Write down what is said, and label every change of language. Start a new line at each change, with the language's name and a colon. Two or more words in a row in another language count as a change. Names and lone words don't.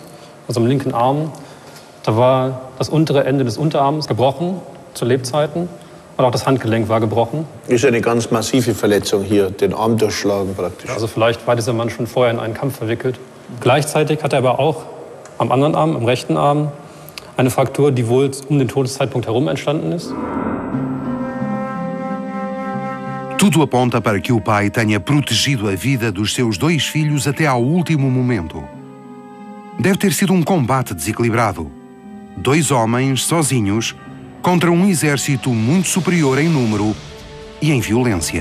German: Also am linken Arm, da war das untere Ende des Unterarms gebrochen zu Lebzeiten. Und auch das Handgelenk war gebrochen. Ist eine ganz massive Verletzung hier, den Arm durchschlagen praktisch. Also vielleicht war dieser Mann schon vorher in einen Kampf verwickelt. Gleichzeitig hat er aber auch am anderen Arm, am rechten Arm, eine Fraktur, die wohl um den Todeszeitpunkt herum entstanden ist.
Portuguese: Tudo aponta para que o pai tenha protegido a vida dos seus dois filhos até ao último momento. Deve ter sido um combate desequilibrado. Dois homens sozinhos contra um exército muito superior em número e em violência.